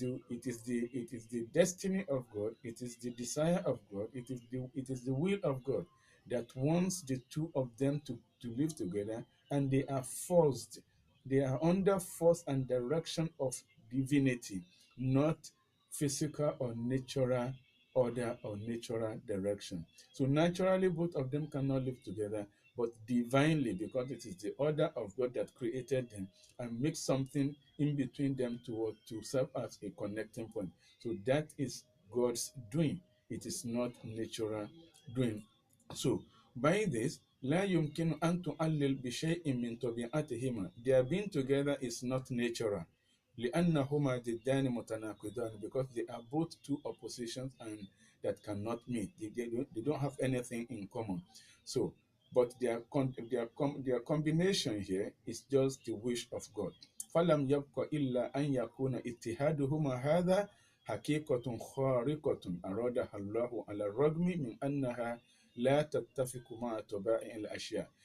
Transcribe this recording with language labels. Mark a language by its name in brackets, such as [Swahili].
[English] It is the destiny of God, it is the desire of God, it is the will of God that wants the two of them to live together, and they are forced, they are under force and direction of divinity, not physical or natural order or natural direction. So naturally both of them cannot live together, but divinely, because it is the order of God that created them and makes something in between them to serve as a connecting point. So that is God's doing. It is not natural doing. So by this, [Arabic] لا يمكن أن تعلل بشيء من طبيعتهما. [English] Their being together is not natural. [Arabic] لأنهما ضدان متناقضان, [English] because they are both two oppositions and that cannot meet. They don't have anything in common. So, but their combination here is just the wish of God. [Arabic] فلم يبق إلا أن يكون اتحادهما هذا حقيقة خارقة أرادها الله على الرغم من أنها لا تتفق مع طبائع الأشياء.